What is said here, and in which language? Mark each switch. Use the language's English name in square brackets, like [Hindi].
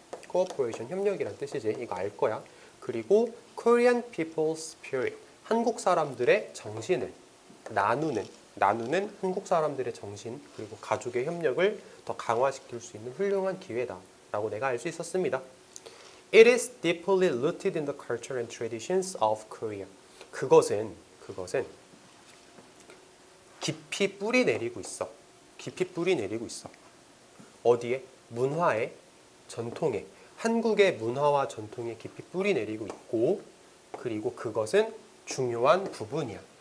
[Korean] cooperation, 협력이란 뜻이지. 이거 알 거야. 그리고 Korean people's spirit, 한국 사람들의 정신을 나누는 한국 사람들의 정신 그리고 가족의 협력을 더 강화시킬 수 있는 훌륭한 기회다 라고 내가 알 수 있었습니다. [English] It is deeply rooted in the culture and traditions of Korea. [Korean] 그것은 깊이 뿌리 내리고 있어. 깊이 뿌리 내리고 있어. 어디에? 문화에, 전통에. 한국의 문화와 전통에 깊이 뿌리 내리고 있고 그리고 그것은 중요한 부분이야.